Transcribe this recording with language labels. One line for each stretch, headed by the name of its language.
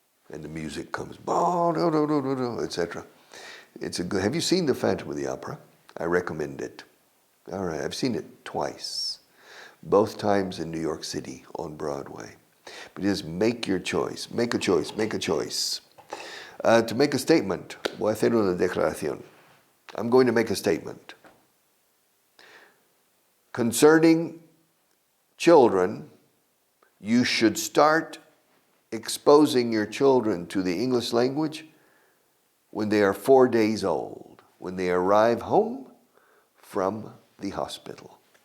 English: And the music comes, oh, no, etc. It's a good. Have you seen The Phantom of the Opera? I recommend it. All right, I've seen it twice, both times in New York City on Broadway. But it is make your choice, make a choice, make a choice. To make a statement,
Spanish: voy a hacer una declaración.
English: I'm going to make a statement. Concerning children, you should start exposing your children to the English language when they are 4 days old, when they arrive home from the hospital.